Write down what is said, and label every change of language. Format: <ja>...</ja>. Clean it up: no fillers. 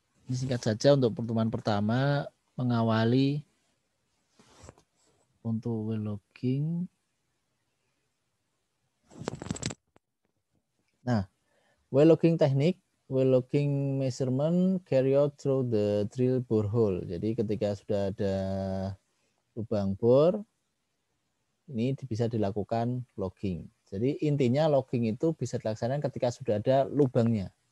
<id>Ini singkat saja untuk pertemuan pertama mengawali untuk well logging. Nah,</id> <en>Well logging technique, well logging measurement carry out through the drill borehole.</en> <id>Jadi ketika sudah ada lubang bor, ini bisa dilakukan logging. Jadi intinya logging itu bisa dilaksanakan ketika sudah ada lubangnya.</id>